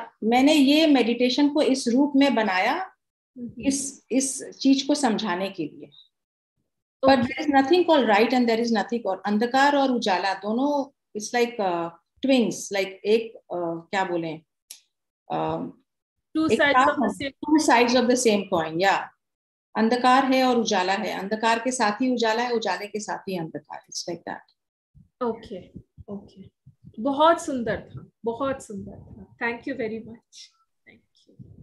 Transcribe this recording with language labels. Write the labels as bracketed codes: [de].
[hi] मैंने ये मेडिटेशन को इस रूप में बनाया, इस चीज को समझाने के लिए। [en] But there is nothing called right and there is nothing called [hi] अंधकार और उजाला, दोनों [en] it's like twins, like [hi] एक क्या बोले, [en] two sides of the same coin, yeah. [hi] अंधकार है और उजाला है, अंधकार के साथ ही उजाला है, उजाले के साथ ही अंधकार, [en] it's like that. [hi] ओके, बहुत सुंदर था, बहुत सुंदर था। [en] Thank you very much. Thank you.